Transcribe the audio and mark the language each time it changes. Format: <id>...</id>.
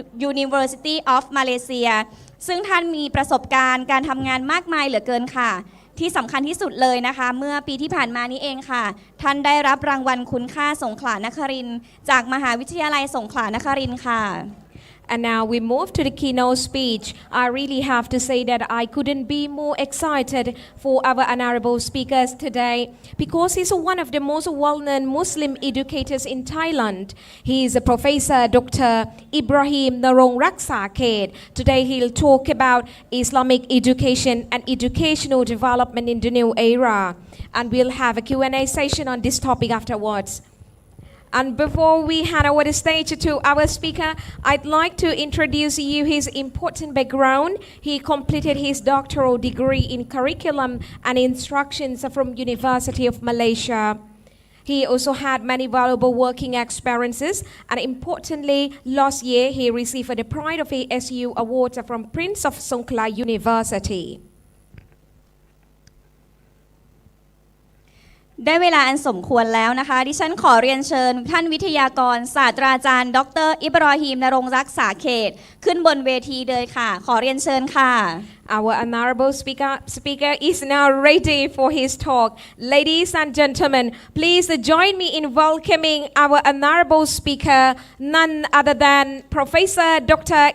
<th>University of Malaysia ซึ่งท่านมีประสบการณ์การทำงานมากมายเหลือเกินค่ะที่สำคัญที่สุดเลยนะคะเมื่อปีที่ผ่านมานี้เองค่ะท่านได้รับรางวัลคุณค่าสงขลานครินทร์จากมหาวิทยาลัยสงขลานครินทร์ค่ะ</th> <en>And now we move to the keynote speech. I really have to say that I couldn't be more excited for our honorable speakers today because he's one of the most well-known Muslim educators in Thailand. He is a Professor Dr. Ibrahim Narong Raksaket. Today he'll talk about Islamic education and educational development in the new era. And we'll have a Q&A session on this topic afterwards.And before we hand over the stage to our speaker, I'd like to introduce you his important background. He completed his doctoral degree in curriculum and instructions from University of Malaysia. He also had many valuable working experiences, and importantly, last year he received the Pride of ASU Award from Prince of Songkhla University.</en> <th>ได้เวลาอันสมควรแล้วนะคะดิฉันขอเรียนเชิญท่านวิทยากรศาสตราจารย์ดรอิบรอฮีมนรงค์รักษาเขตขึ้นบนเวทีเลยค่ะขอเรียนเชิญค่ะ</th> <en>Our honorable speaker is now ready for his talk. Ladies and gentlemen, please join me in welcoming our honorable speaker, none other than Professor Dr.</en>